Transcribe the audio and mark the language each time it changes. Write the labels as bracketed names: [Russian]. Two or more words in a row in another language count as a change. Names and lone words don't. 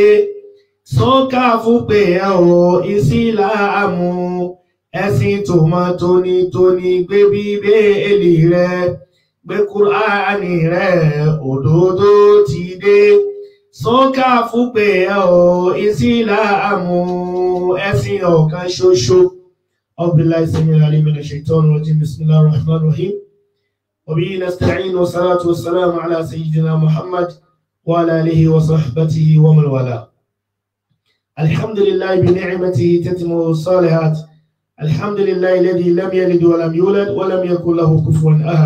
[Yoruba] Sọ́kà fún pé ẹ ò Ìsìlámù, ẹ̀sìn tó mọ́ tónítóní. Gbé Bíbélì rẹ, gbé Kùránì rẹ, òdodo ti dé. Sọ́kà fún pé ẹ ò Ìsìlámù, ẹ̀sìn ọ̀kan ṣoṣo. [Arabic] أعوذ بالله السميع العليم من الشيطان الرجيم. بسم الله الرحمن الرحيم. وبه نستعين، والصلاة والسلام على سيدنا محمد وعلى آله وصحبه ومن والاه. الحمد لله بنعمته تتم الصالحات. الحمد لله الذي لم يلد ولم يولد ولم يكن له كفوا أحد.